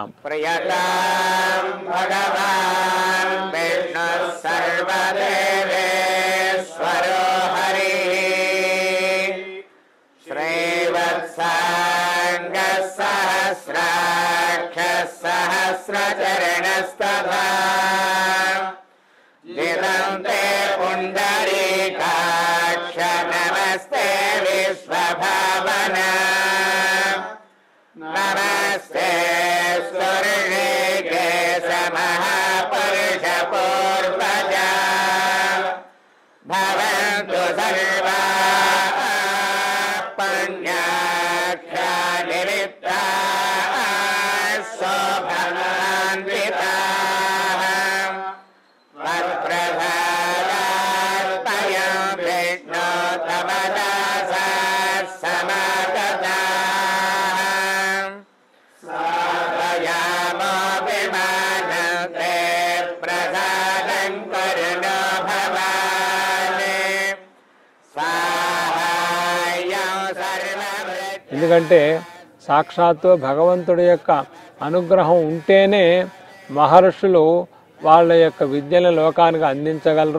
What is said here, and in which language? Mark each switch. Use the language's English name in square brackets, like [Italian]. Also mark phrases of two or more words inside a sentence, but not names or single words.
[Sanskrit] ప్రియతాం భగవాన్ విష్ణు సర్వదేవేశ్వరో హరి శ్రీవత్సాంగ సహస్రాక్ష సహస్రచరణస్తథా జితం తే పుండరీకాక్ష నమస్తే విశ్వభావనా नमस्ते सुरेश महापुरुष पूर्वजा भवन्तु सर्वा पुण्याक्षा निमित्ताः शोभनान्विताः वत्प्रसादात्मयं विष्णो तव दासाः समागताः [Telugu] ఎందుకంటే సాక్షాత్తు భగవంతుడి యొక్క అనుగ్రహం ఉంటేనే మహర్షులు వాళ్ళ యొక్క విద్యను లోకానికి అందించగలరు.